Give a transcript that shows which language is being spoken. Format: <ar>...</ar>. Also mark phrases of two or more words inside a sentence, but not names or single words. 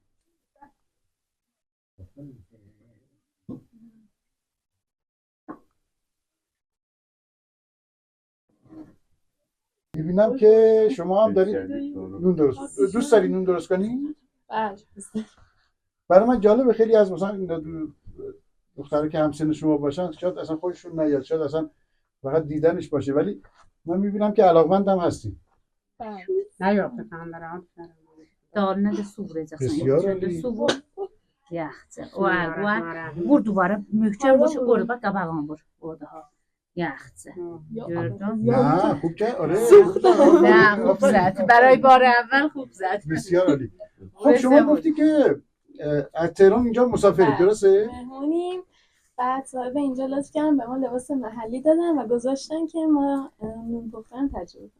<fa>میبینم که شما هم دارید نون دوست داری نون درست کنی؟ بله. برای من جالبه خیلی از مثلا دخترها که همسن شما باشن شاید اصلا خودشون نیاد، شاید اصلا فقط دیدنش باشه، ولی من میبینم که علاقمندم هستی.</fa> <az>Dalına da su vuracaksın. Besiyor Şöyle Ali. su vur. Yaxşı. O var. Vur duvara. Möhkəm vur. Orada bax qabağına vur. Orada ha. Yaxşı. Gördün?</az> <fa>نه خوب که آره. نه خوب زد. برای بار اول خوب زد. بسیار عالی. خب شما گفتی که از تهران اینجا مسافری درسته؟ مهمونیم. بعد صاحب اینجا لطف کردن به ما لباس محلی دادن و گذاشتن که ما نون پختن تجربه کنیم.</fa>